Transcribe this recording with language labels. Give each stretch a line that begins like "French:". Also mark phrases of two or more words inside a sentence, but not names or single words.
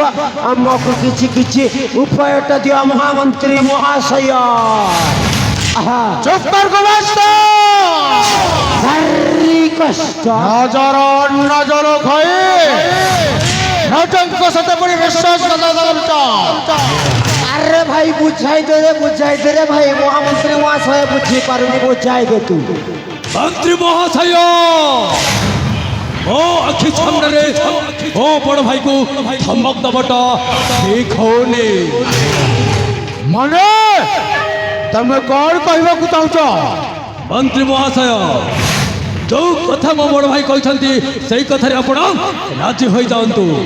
Odia: ଆମକୁ କିଛି ଉପାୟଟା ଦିଅ ମହାମନ୍ତ୍ରୀ ମହାଶୟ। ଚୁପ୍ କର ଗୁମାସ୍ତା। ଭାରି କଷ୍ଟ। ନଜର ଖାଇ ରାଜାଙ୍କ ସହିତ ପୁଣି ବିଶ୍ୱାସଘାତ କରୁଛ। ଆରେ ଭାଇ ବୁଝାଇ ଦେ ରେ ଭାଇ। ମହାମନ୍ତ୍ରୀ ମହାଶୟ ବୁଝି ପାରୁନି, ବୁଝାଇ ଦେ ତୁ। ମନ୍ତ୍ରୀ ମହାଶୟ ମୋ ଆଖି ସାମ୍ନାରେ ମୋ ବଡ଼ ଭାଇକୁ ଧମକ ଦେବାଟା ଠିକ୍ ହଉନି। ମାନେ ତମେ କ'ଣ କହିବାକୁ ଚାହୁଁଛ? ମନ୍ତ୍ରୀ ମହାଶୟ, ଯୋଉ କଥା ମୋ ବଡ଼ ଭାଇ କହିଛନ୍ତି ସେଇ କଥାରେ ଆପଣ ରାଜି ହୋଇଯାଆନ୍ତୁ।